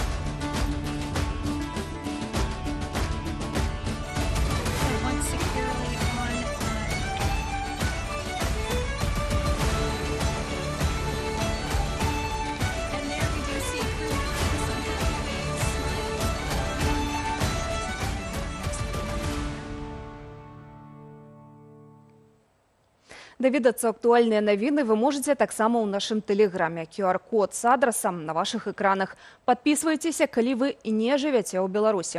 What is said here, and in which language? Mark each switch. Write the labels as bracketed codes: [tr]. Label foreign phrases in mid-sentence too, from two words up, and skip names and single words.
[en] once securely on. And there we do see crew members on the base. [be] Даведацца актуальныя навіны вы можаце таксама ў нашым тэлеграме. QR-код з адрасам на вашых экранах. Падпісвайцеся, калі вы не жывяце ў Беларусі.